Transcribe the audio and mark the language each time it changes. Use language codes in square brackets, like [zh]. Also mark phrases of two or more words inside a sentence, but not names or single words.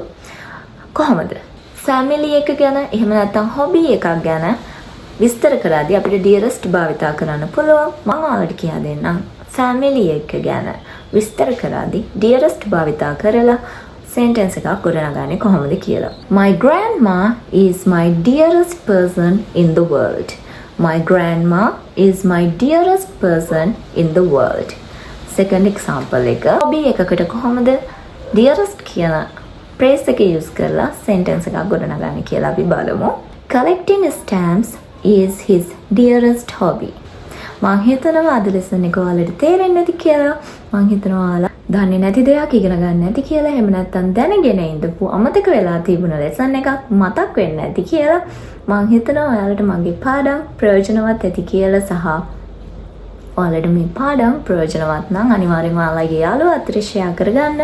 [si] කොහොමද? family එක ගැන එහෙම නැත්නම් hobby එකක් ගැන විස්තර කරද්දී අපිට dearest භාවිතා කරන්න පුළුවන්. මම ඔයාලට කියා දෙන්නම් family එක ගැන විස්තර කරද්දී dearest භාවිතා කරලා sentence එකක් ගොඩනගන්නේ කොහොමද කියලා. [en] My grandma is my dearest person in the world. My grandma is my dearest person in the world. Second example [si] එක hobby එකකට කොහොමද dearest කියන phrase එක use කරලා sentence එකක් ගොඩනගන්නේ කියලා අපි බලමු. [en] Collecting stamps is his dearest hobby. [si] මං හිතනවා අද lesson එක ඔයාලට තේරෙන්නේ නැති කියලා. මං හිතනවා ඔයාලා දන්නේ නැති දෙයක් ඉගෙන ගන්න නැති කියලා. එහෙම නැත්නම් දැනගෙන ඉඳපු අමතක වෙලා තිබුණ lesson එකක් මතක් වෙන්නේ නැති කියලා. මං හිතනවා ඔයාලට මගේ පාඩම් ප්‍රයෝජනවත් ඇති කියලා සහ ඔයාලට මේ පාඩම් ප්‍රයෝජනවත් නම් අනිවාර්යෙන්ම ඔයාලගේ යාළුවෝ අතර share කරගන්න.